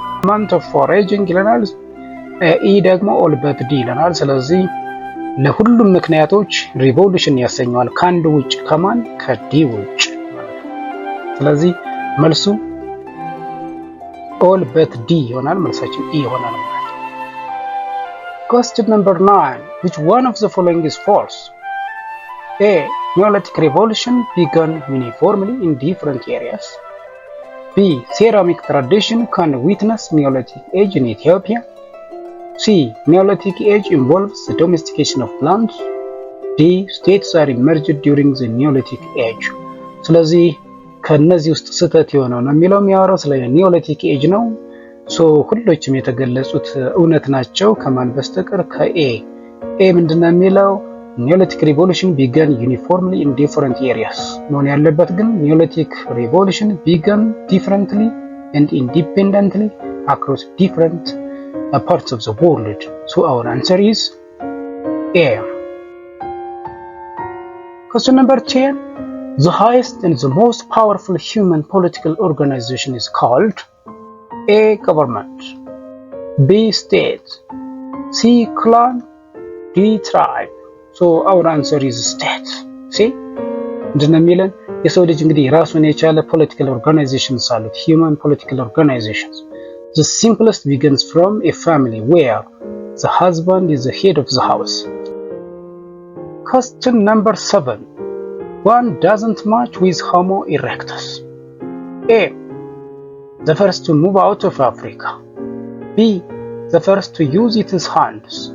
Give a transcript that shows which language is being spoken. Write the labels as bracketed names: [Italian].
[English] month of foraging [Amharic] ይለናል። ኢ ደግሞ ኦል በት ዲ ይለናል። ስለዚህ ለሁሉም ምክንያቶች ሪቮሉሽን ያሰኘዋል ከአንድ ውጭ ከማን ከዲ ውጭ። ስለዚህ መልሱ ኦል በት ዲ ይሆናል። መልሳችን ኢ ይሆናል። [English] Question number 9. Which one of the following is false? A. Neolithic revolution began uniformly in different areas. B. Ceramic tradition can witness Neolithic age in Ethiopia. C. Neolithic age involves the domestication of plants. D. States are emerged during the Neolithic age. [Amharic] ስለዚህ ከነዚህ ውስጥ ስህተት የሆነው ነው የሚለው የሚያወራው ስለ ኒዮሊቲክ ኤጅ ነው። ሁሎችም የተገለጹት እውነት ናቸው ከማን በስተቀር ከኤ ምንድነው የሚለው ኒዮሊቲክ ሪቮሉሽን ቢገን ዩኒፎርምሊ ኢን ዲፈረንት ኤሪያስ ነው ያለበት። ግን ኒዮሊቲክ ሪቮሉሽን ቢገን ዲፈረንትሊ ኤንድ ኢንዲፔንደንትሊ አክሮስ ዲፈረንት [English] parts of the world. So our answer is A. Question number 10. The highest and the most powerful human political organization is called A. Government, B. State, C. Clan, D. Tribe. So our answer is State. See? [Amharic] እንደሚለን የሰው ልጅ እንግዲህ ራሱን የቻለ ፖለቲካል ኦርጋናይዜሽንስ አሉት። [English] human political organizations. The simplest begins from a family where the husband is the head of the house. Question number 7. One doesn't match with Homo erectus. A. The first to move out of Africa. B. The first to use its hands.